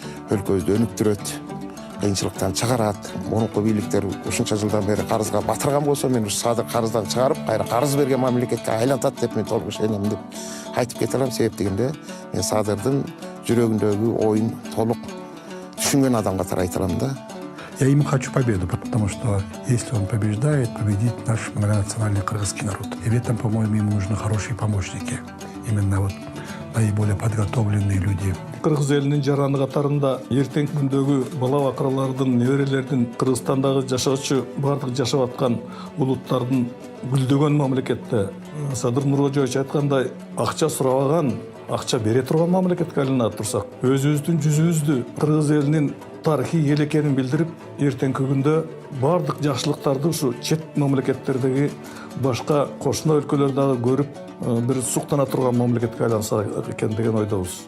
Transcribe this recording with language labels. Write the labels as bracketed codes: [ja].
[ky] Өлкөбүздү өнүктүрөт, кыйынчылыктан чыгарат. Мурунку бийликтер ушунча жылдан бери карызга батырган болсо, мен ушу Садыр карыздан чыгарып, кайра карыз берген мамлекетке айлантат деп мен толук ишенем деп айтып кете алам. Себеп дегенде, мен Садырдын жүрөгүндөгү оюн толук түшүнгөн адам катары айта алам да. [ru] Я ему хочу победу, потому что если он побеждает, победит наш многонациональный кыргызский народ. И в этом, по-моему, ему нужны хорошие помощники. Именно вот наиболее подготовленные люди. [ky] Кыргыз элинин жараны катарында эртеңки күндөгү бала бакыралардын, неберелердин, Кыргызстандагы жашоочу бардык жашап аткан улуттардын гүлдөгөн мамлекетте Садыр Нуркожоевич айткандай, акча сурабаган, акча бере турган мамлекетке айланып турсак, өзүбүздүн жүзүбүздү кыргыз элинин тарыхый эл экенин билдирип, эртеңки күндө бардык жакшылыктарды ушу чет мамлекеттердеги башка кошуна өлкөлөр дагы көрүп, бир суктана турган мамлекетке айланса экен деген ойдобуз.